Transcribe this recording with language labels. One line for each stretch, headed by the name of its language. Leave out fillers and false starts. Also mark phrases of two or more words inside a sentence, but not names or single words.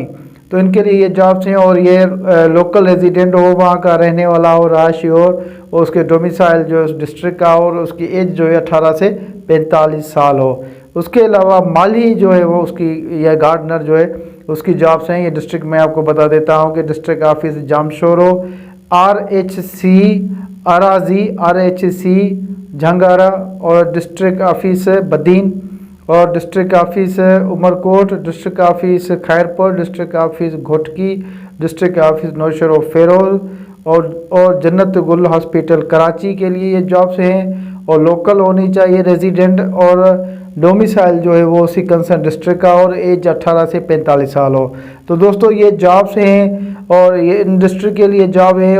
Urdu: تو ان کے لیے یہ جابز ہیں اور یہ
English: local resident
Urdu: ہو، وہاں کا رہنے والا ہو، رہائشی ہو اور اس کے ڈومیسائل جو اس ڈسٹرکٹ کا اور اس کی ایج جو ہے 18 سے 45 سال ہو. اس کے علاوہ مالی جو ہے وہ اس کی یا گارڈنر جو ہے اس کی جابز ہیں. یہ ڈسٹرکٹ میں آپ کو بتا دیتا ہوں کہ
English: district office
Urdu: جامشورو، RHC اراجی، RHC جھنگارا اور
English: district office Badin
Urdu: اور
English: district office Umerkot, district office Khairpur, district office Ghotki, district office Naushahro
Urdu: اور فیروز اور جنت گل ہاسپٹل کراچی کے لیے یہ جابز ہیں اور لوکل ہونی چاہیے ریزیڈنٹ اور ڈومیسائل جو ہے وہ اسی
English: concerned district
Urdu: کا اور ایج 18 سے 45 سال ہو. تو دوستو یہ جابز ہیں اور یہ انڈسٹری کے لیے جاب ہے.